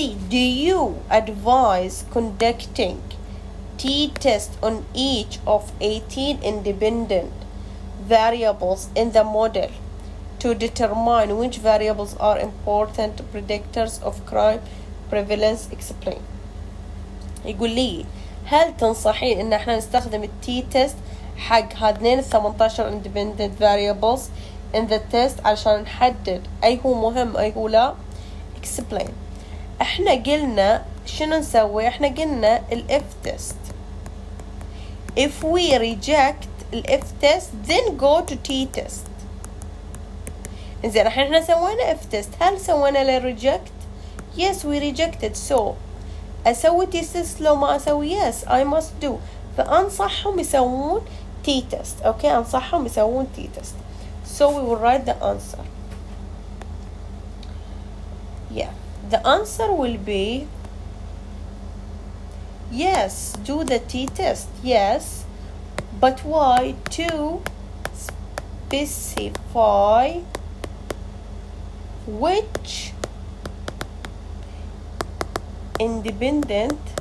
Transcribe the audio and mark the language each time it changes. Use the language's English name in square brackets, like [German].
[English] Do you advise conducting t-test on each of 18 independent variables in the model to determine which variables are important predictors of crime prevalence? Explain. [Arabic] يقول لي هل تنصحين ان احنا نستخدم التي تيست حق هذين ال 18 [English] independent variables in the test [Arabic] علشان نحدد اي هو مهم اي هو لا؟ [English] explain. [Arabic] احنا قلنا شنو نسوي؟ احنا قلنا الاف تيست. [English] if we reject [Arabic] الاف تيست [English] then go to t test. [Arabic] انزين احنا سوينا اف تيست، هل سوينا له reject؟ [English] yes we rejected. [Arabic] so اسوي تي تيست لو ما اسوي؟ [English] yes I must do. [Arabic] فانصحهم يسوون تي تيست. اوكي، انصحهم يسوون تي تيست. [English] so we will write the answer. yeah, the answer will be yes, do the t-test. Yes, but why? To specify which independent